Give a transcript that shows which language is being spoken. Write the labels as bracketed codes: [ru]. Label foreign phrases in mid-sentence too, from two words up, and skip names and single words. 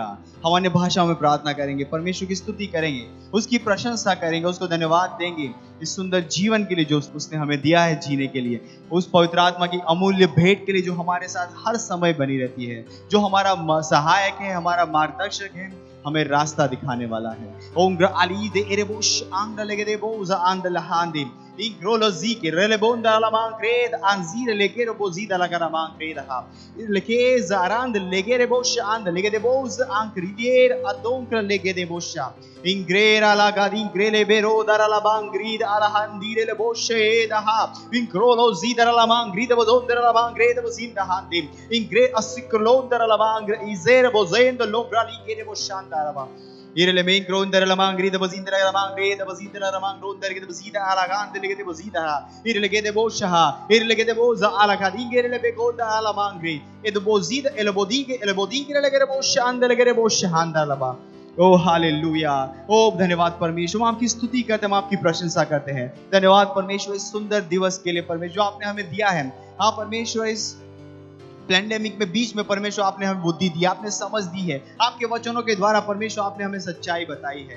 [hi] हम अन्य भाषाओं में प्रार्थना करेंगे, परमेश्वर की स्तुति करेंगे, उसकी प्रशंसा करेंगे, उसको धन्यवाद देंगे इस सुंदर जीवन के लिए जो उसने हमें दिया है जीने के लिए, उस पवित्र आत्मा की अमूल्य भेंट के लिए जो हमारे साथ हर समय बनी रहती है, जो हमारा सहायक है, हमारा मार्गदर्शक है, हमें रास्ता दिखाने वाला है। ओंग्र अली दे एरेबोश आंग्र लेगे दे बोजा आंदल हांदे इंग्रोलोजी के रेलेबोंदा लामां क्रेद अंजीर लेके रोबोजीदा लगारामां क्रेद हा लेके जारांद लेगे रेबोश आंद लेगे दे बोज आंक्रिदिएर अदोंक्र लेगे दे बोशा इंग्रेरा लगादी इंग्रेले बेरो दाराला बांग्रीद आलाहांदीरे ले बोशे दहा इंग्रोलोजी दाराला मांग्रीद बोदोंदरा बांग्रेद बोजिंदा हांदे इंग्रे असिक्लोंदरा बांग्र इजेर बोजेंद लोग्राली के बोशांदारा Irele main gronder la mangri de bazindra la mangri de bazindra la mangronder de bazida ala gande le de bazida irele de bosha irele de boza ala kadingere le begonda ala mangri e de bozida ele bodige le de bosha andele de bosha handa laba। ओ हालेलुया। ओ धन्यवाद परमेश्वर, हम आपकी स्तुति करते हैं, हम आपकी प्रशंसा करते हैं। धन्यवाद परमेश्वर इस सुंदर दिवस के लिए परमेश्वर जो आपने हमें दिया है। हाँ परमेश्वर, इस पैंडेमिक में बीच में परमेश्वर आपने हमें बुद्धि दी, आपने समझ दी है, आपके वचनों के द्वारा परमेश्वर आपने हमें सच्चाई बताई है।